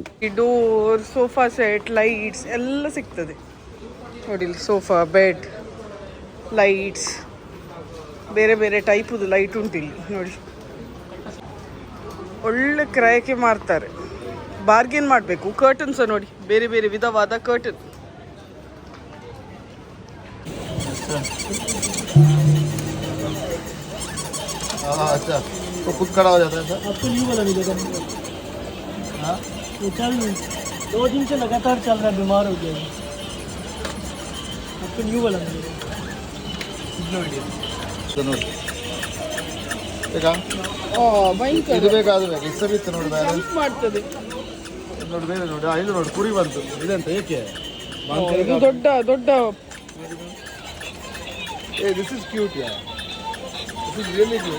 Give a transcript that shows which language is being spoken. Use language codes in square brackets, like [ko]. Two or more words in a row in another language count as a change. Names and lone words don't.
[kn] ಈ ಡೋರ್, ಸೋಫಾ ಸೆಟ್, ಲೈಟ್ಸ್ ಎಲ್ಲ ಸಿಗ್ತದೆ ನೋಡಿ. ಇಲ್ಲಿ ಸೋಫಾ, ಬೆಡ್, ಲೈಟ್ಸ್, ಬೇರೆ ಬೇರೆ ಟೈಪುದು ಲೈಟ್ ಉಂಟು ಇಲ್ಲಿ ನೋಡಿ. ಒಳ್ಳೆ ಕ್ರಯಕ್ಕೆ ಮಾರ್ತಾರೆ. ಬಾರ್ಗೇನ್ ಮಾಡಬೇಕು. ಕರ್ಟನ್ಸ ನೋಡಿ, ಬೇರೆ ಬೇರೆ ವಿಧವಾದ ಕರ್ಟನ್. [hi] अच्छा तो खुद खड़ा हो जाता है सर? अब तो न्यू वाला मिलेगा। हाँ ये चल 2 दिन से लगातार चल रहा है, बीमार हो गया है। अब तो न्यू वाला मिलेगा। [kn] ಇದು ನೋಡಿ ಬೇಕಾ? ಭಯಂಕರ ಇದು ಬೇಕಾ ಅದು ಬೇಕಾ? ಇಷ್ಟ ಬಿತ್ತು ನೋಡಿ ಬೇರೆ ಜಂಪ್ ಮಾಡ್ತದೆ ನೋಡಿ, ಬೇರೆ ನೋಡಿ. ಇದು ನೋಡಿ ಕುರಿ ಬಂತು. ಇದೆಂತ ಏಕೆ ಇದು ದೊಡ್ಡ ದೊಡ್ಡ. [en] Ay this is cute ya, this is really cute.